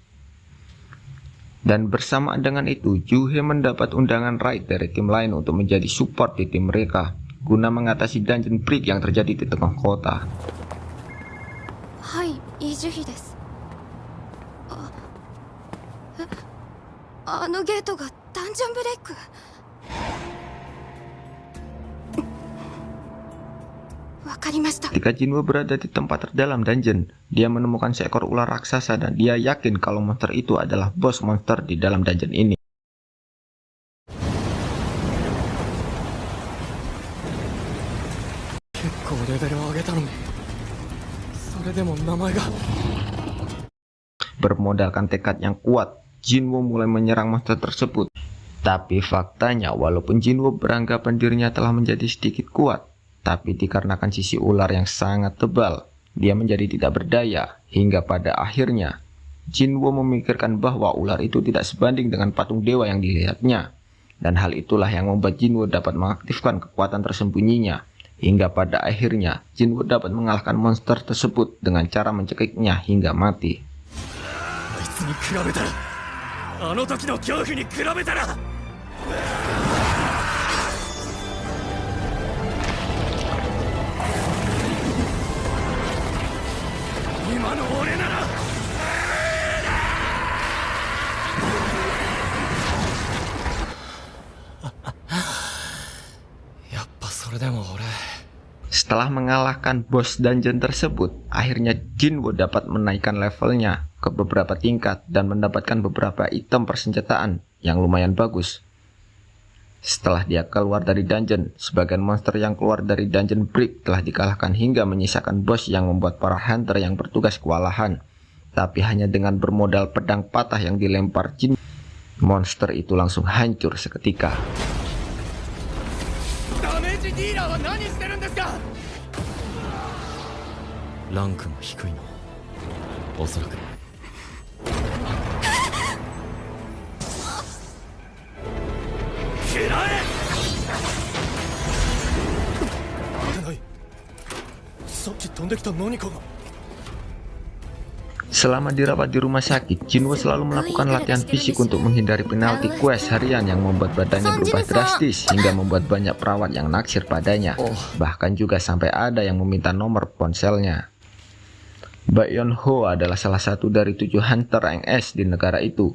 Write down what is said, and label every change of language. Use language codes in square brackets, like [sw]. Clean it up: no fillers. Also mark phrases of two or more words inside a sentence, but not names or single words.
[id] Dan bersamaan dengan itu, Juhe mendapat undangan raid dari tim lain untuk menjadi support di tim mereka, guna mengatasi [en] dungeon break [id] yang terjadi di tengah kota. [ja] Hai, Lee Juhi desu. あのゲートがダンジョンブレイク。わかりました。 [id] Ketika Jinwo berada di tempat terdalam dungeon, dia menemukan seekor ular raksasa dan dia yakin kalau monster itu adalah bos monster di dalam dungeon ini. [ja] 結構レベルを上げたのにそれでも名前が [id] Bermodalkan tekad yang kuat, Jinwo mulai menyerang monster tersebut. Tapi faktanya, walaupun Jinwo beranggapan dirinya telah menjadi sedikit kuat, tapi dikarenakan sisi ular yang sangat tebal, dia menjadi tidak berdaya. Hingga pada akhirnya, Jinwo memikirkan bahwa ular itu tidak sebanding dengan patung dewa yang dilihatnya. Dan hal itulah yang membuat Jinwo dapat mengaktifkan kekuatan tersembunyinya. Hingga pada akhirnya, Jinwo dapat mengalahkan monster tersebut dengan cara mencekiknya hingga mati. [ja] に比べたらあの時の恐怖に比べたら今の俺ならやっぱそれでも俺 [id] Setelah mengalahkan bos dungeon tersebut, akhirnya Jinwo dapat menaikkan levelnya ke beberapa tingkat dan mendapatkan beberapa item persenjataan yang lumayan bagus. Setelah dia keluar dari dungeon, sebagian monster yang keluar dari [en] dungeon break [id] telah dikalahkan hingga menyisakan bos yang membuat para hunter yang bertugas kewalahan. Tapi hanya dengan bermodal pedang patah yang dilempar Jinwo, monster itu langsung hancur seketika. [ja] ランクが低いのおそらくさっき飛んできた何かが [id] Selama dirawat di rumah sakit, Jinwo selalu melakukan latihan fisik untuk menghindari penalti quest harian yang membuat badannya berubah drastis hingga membuat banyak perawat yang naksir padanya. Bahkan juga sampai ada yang meminta nomor ponselnya. Baekhyun Ho adalah salah satu dari 7 hunter rank S di negara itu.